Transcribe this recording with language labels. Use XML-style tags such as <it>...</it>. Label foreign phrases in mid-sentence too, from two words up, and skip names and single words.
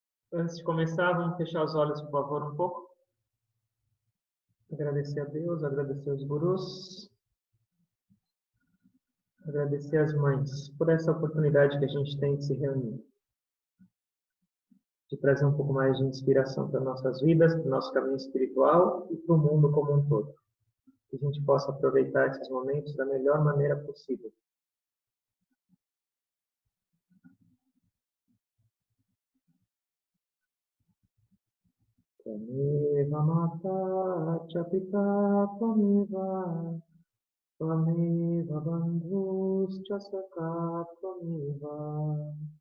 <pt>Antes de começar, vamos fechar os olhos, por favor, um pouco. Agradecer a Deus, agradecer os gurus, agradecer as mães por essa oportunidade que a gente tem de se reunir, de trazer um pouco mais de inspiração para nossas vidas, para o nosso caminho espiritual e para o mundo como um todo. Que a gente possa aproveitar esses momentos da melhor maneira possível.</pt> <sa>Tvameva mata cha pita tvameva bandhuscha sakha tvameva.</sa>